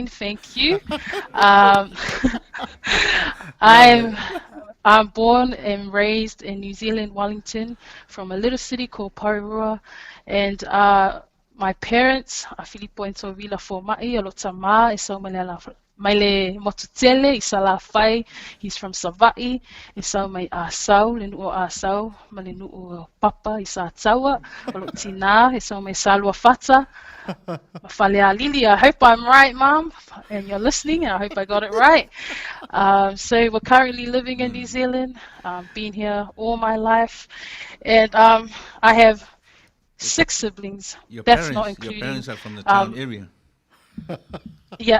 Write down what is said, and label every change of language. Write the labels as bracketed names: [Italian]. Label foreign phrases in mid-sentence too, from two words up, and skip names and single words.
[English] Thank you. Um, I'm I'm born and raised in New Zealand, Wellington, from a little city called Parirua, and my parents are Filippo and Tovila Foma'i, Alotama, Isaumalela Maile Motutele, Isala Fai, he's from Sava'i, Isau Mai Asau, Linu Asau, Malinu Papa, Isa Tawa, Olotina, Isau Mai Salwa Fata, Mafalea Lili. I hope I'm right, Mom, and you're listening, and I hope I got it right. So we're currently living in New Zealand, been here all my life, and I have 6 siblings. That's not including. Your parents are from the town area. Yeah.